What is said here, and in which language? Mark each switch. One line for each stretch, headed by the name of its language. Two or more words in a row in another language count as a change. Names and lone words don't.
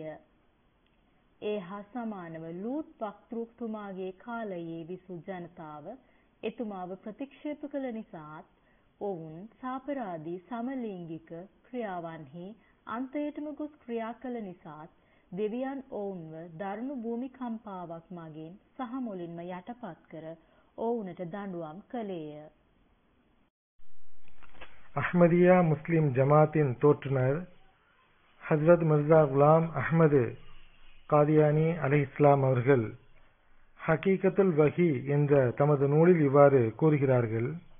Sinhala: ඒ හා සමානව ලූත් වක්තෘතුමාගේ කාලයේ විසු ජනතාව එතුමාව ප්‍රතික්ෂේප කළ නිසාත් ඔවුන් සාපරාධී සමලිංගික ක්‍රියාවන්හි අන්තයටම ගොස් ක්‍රියා කළ නිසාත් දෙවියන් ඔවුන්ව දරුණු භූමිකම්පාවක් මගින් සහ මුලින්ම යටපත් කර ඔවුන්ට දඬුවම් කළේය.
Tamil: அஹ்மதியா முஸ்லிம் ஜமாத்தின் தோற்றுனர் ஹஜ்ரத் மிர்சா குலாம் அஹ்மது காதியானி அலைஹிஸ்ஸலாம் அவர்கள் ஹகீகத்துல் வஹி என்ற தமது நூலில் இவ்வாறு கூறுகிறார்கள்.